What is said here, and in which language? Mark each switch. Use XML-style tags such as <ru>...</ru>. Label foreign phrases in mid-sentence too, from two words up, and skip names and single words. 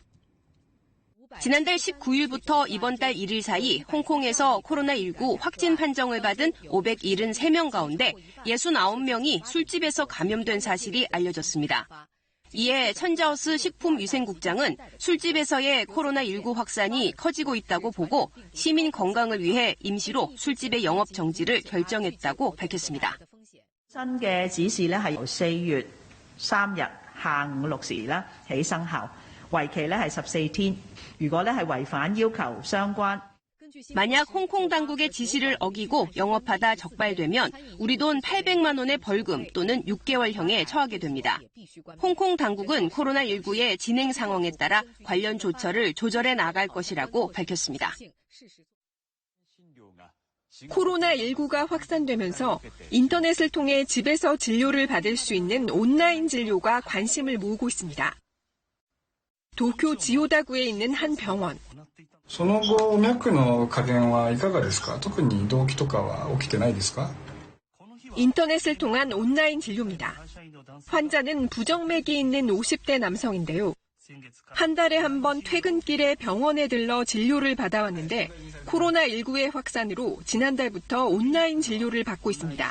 <ko>지난달 19일부터 이번 달 1일 사이 홍콩에서 코로나19 확진 판정을 받은 573명 가운데 69명이 술집에서 감염된 사실이 알려졌습니다. 이에 천자오스 식품위생국장은 술집에서의 코로나19 확산이 커지고 있다고 보고 시민 건강을 위해 임시로 술집의 영업 정지를 결정했다고 밝혔습니다.</ko> <yue>新嘅指示咧係由4月3日下午6時咧起生效，為期咧係14天。如果咧係違反要求相關，</yue> <ko>만약 홍콩 당국의 지시를 어기고 영업하다 적발되면 우리 돈 800만 원의 벌금 또는 6개월형에 처하게 됩니다. 홍콩 당국은 코로나19의 진행 상황에 따라 관련 조처를 조절해 나갈 것이라고 밝혔습니다. 코로나19가 확산되면서 인터넷을 통해 집에서 진료를 받을 수 있는 온라인 진료가 관심을 모으고 있습니다. 도쿄 지오다구에 있는 한 병원.</ko> <ja>その後、脈の加減はいかがですか？特に動悸とかは起きてないですか?</ja> <ko>인터넷을 통한 온라인 진료입니다. 환자는 부정맥이 있는 50대 남성인데요. 한 달에 한 번 퇴근길에 병원에 들러 진료를 받아왔는데 코로나19의 확산으로 지난달부터 온라인 진료를 받고 있습니다.</ko>